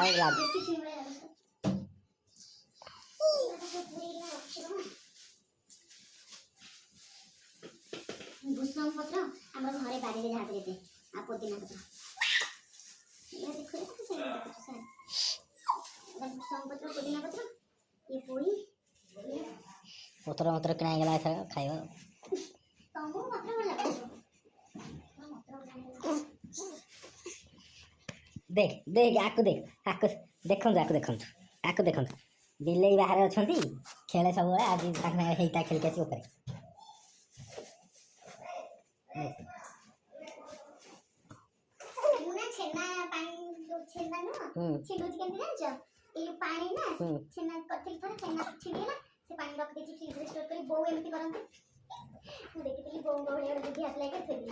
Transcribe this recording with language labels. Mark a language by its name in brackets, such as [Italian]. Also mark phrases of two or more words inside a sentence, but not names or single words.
[Odia] ଦେଶୀ ଛୁଇଁ ଭଳିଆ ଭୂଷଙ୍ଗ ପତ୍ର ଆମର ଘରେ ବାଡ଼ିରେ ଯାହା ଯେତେ ଆଉ ପୋଦିନା ପତ୍ର ଭୂଷଙ୍ଗ ପତ୍ର ପୋଦିନା ପତ୍ର ଇଏ ପୋଇ ପତ୍ର କିଣା ହେଇଗଲା ଏଥର ଖାଇବା ତମକୁ ପତ୍ର ଭଲ ଲାଗୁଛି ଦେଖ ଦେଖ ଆକୁ देखନ୍ତୁ ବିଲେଇ ବାହାରେ ଅଛନ୍ତି ଖେଳେ ସବୁବେଳେ ଆଜି ତାଙ୍କ ହେଇଟା ଖେଳିକି ଆସି ଉପରେ ଛେନା ପାଣି ଛେନା ନୁହଁ ଛିଣ୍ଡୁଛି କେମିତି ଜାଣିଛ ଏଇ ଯୋଉ ପାଣି ନା ଛେନା କରିଥିଲି ଥରେ ଛେନା ଛିଣ୍ଡିଗଲା ସେ ପାଣି ରଖିଦେଇଛି ଫ୍ରିଜରେ ଷ୍ଟୋର କରି ବୋଉ ଏମିତି କରନ୍ତି ମୁଁ ଦେଖିଥିଲି ବୋଉ ଭଳିଆ ଗୋଟେ ବୁଦ୍ଧି ଆସିଲା କି ଥୋଇଦେଲି